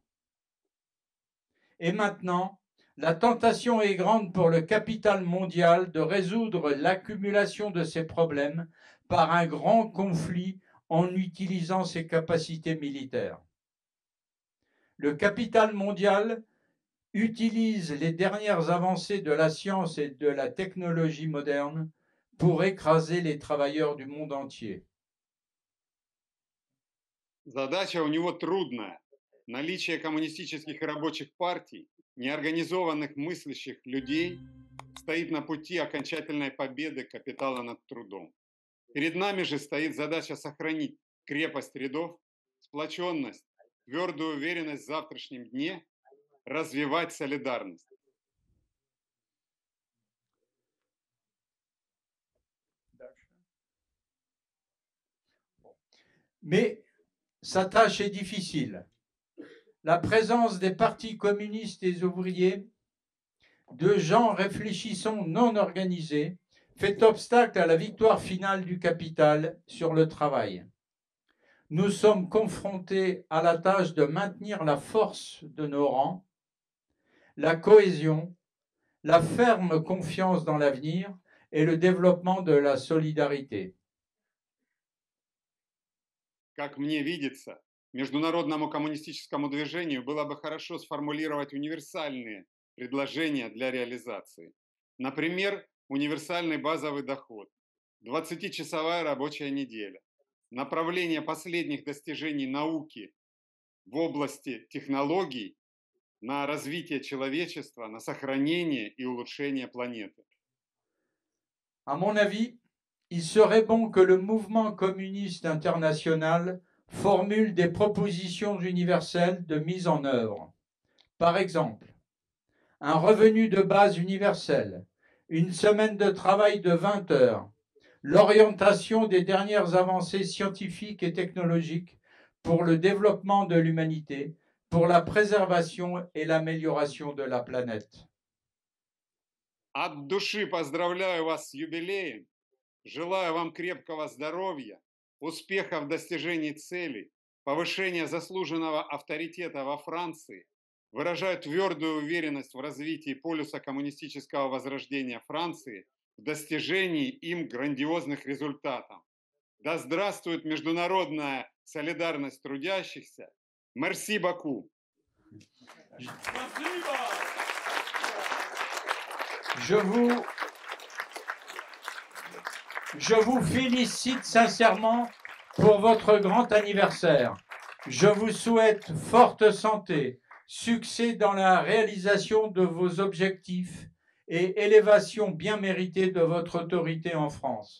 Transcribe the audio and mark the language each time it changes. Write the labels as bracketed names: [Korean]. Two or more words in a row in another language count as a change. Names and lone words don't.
[French] Et maintenant, la tentation est grande pour le capital mondial de résoudre l'accumulation de ses problèmes par un grand conflit en utilisant ses capacités militaires. Le capital mondial utilise les dernières avancées de la science et de la technologie moderne pour écraser les travailleurs du monde entier. [Russian] Задача у него трудная. Наличие коммунистических и рабочих партий, неорганизованных мыслящих людей, стоит на пути окончательной победы капитала над трудом. Перед нами же стоит задача сохранить крепость рядов, сплоченность, твердую уверенность в завтрашнем дне, развивать солидарность. [French] Mais sa tâche est difficile. La présence des partis communistes et ouvriers, de gens réfléchissants non organisés, fait obstacle à la victoire finale du capital sur le travail. Nous sommes confrontés à la tâche de maintenir la force de nos rangs, la cohésion, la ferme confiance dans l'avenir et le développement de la solidarité. [Russian] Как мне видится, международному коммунистическому движению было бы хорошо сформулировать универсальные предложения для реализации. Например, универсальный базовый доход, 20-часовая рабочая неделя, направление последних достижений науки в области технологий на развитие человечества, на сохранение и улучшение планеты. [French] À mon avis, il serait bon que le mouvement communiste international formule des propositions universelles de mise en œuvre. Par exemple, un revenu de base universel, une semaine de travail de 20 heures, l'orientation des dernières avancées scientifiques et technologiques pour le développement de l'humanité, pour la préservation et l'amélioration de la planète. [Russian] От души поздравляю вас с юбилеем. Желаю вам крепкого здоровья, успеха в достижении целей, повышения заслуженного авторитета во Франции. Выражаю твердую уверенность в развитии полюса коммунистического возрождения Франции, в достижении им грандиозных результатов. Да здравствует международная солидарность трудящихся. [French] merci beaucoup. Je vous félicite sincèrement pour votre grand anniversaire. Je vous souhaite forte santé, succès dans la réalisation de vos objectifs et élévation bien méritée de votre autorité en France.